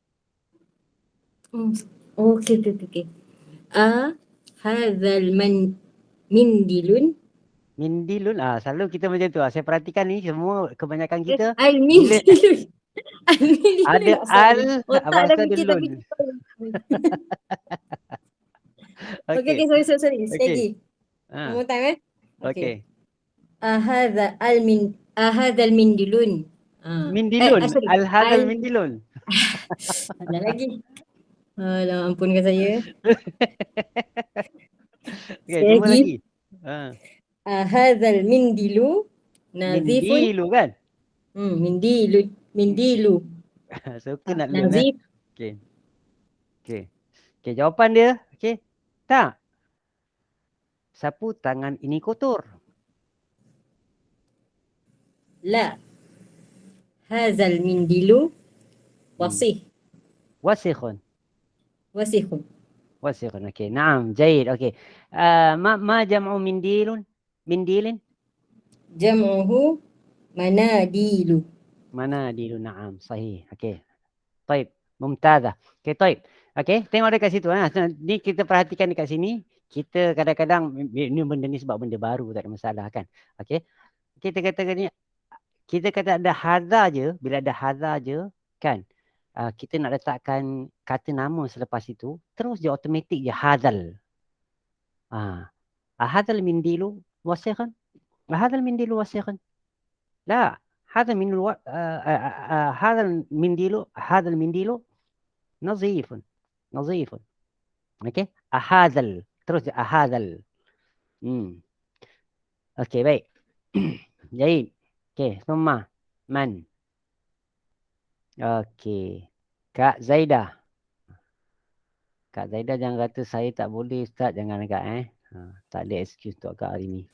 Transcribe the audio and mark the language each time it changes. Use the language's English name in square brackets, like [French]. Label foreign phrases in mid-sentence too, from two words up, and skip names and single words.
[Arabic] Okey. هذا المنديل. [Malay] Mindilun. Selalu kita macam tu. Saya perhatikan ni semua kebanyakan kita. Al-mindilun. Ada al-abastadilun. Okey, sorry. Sekali lagi. [English] One more time [Malay] Okey. [Arabic] هذا المنديل. منديل. أهذا المنديل. [Malay] Ada lagi. Alah, ampunkan saya. Okey, cuba lagi. [Arabic] هذا المنديل نظيف. [Malay] Mindilu kan? Mindilu. Suka nak learn. Nazif. Okey, jawapan dia. Okey. Tak. Sapu tangan ini kotor. [Arabic] لا. هذا المنديل وسخ. Wasikhun. Okey. نعم، جيد. Okey. ما جمع منديل؟ منديل? جمعه مناديل. Naam, [Malay] sahih. Okey. Baik, mumtazah. Okey, baik. Okey, tengok dekat situ. Ni kita perhatikan dekat sini. Kita kadang-kadang ni benda ni sebab benda baru, tak ada masalah kan. Okey. Kita katakan ni kita kata ada hadza je, bila ada hadza je, kan? Kita nak letakkan kata nama selepas itu, terus dia automatik je hadzal. [Arabic] هذا المنديل وسخ. هذا المنديل وسخ. لا، هذا المنديل هذا المنديل نظيف. Nazifun. [Malay] Okey, ahadzal. Terus dia ahadzal. Okey, baik. Jadi, okey, [Arabic] ثم من. [Malay] Okey. Kak Zaidah. Kak Zaidah jangan kata saya tak boleh Ustaz, jangan Kak tak ada excuse untuk Kak hari ni.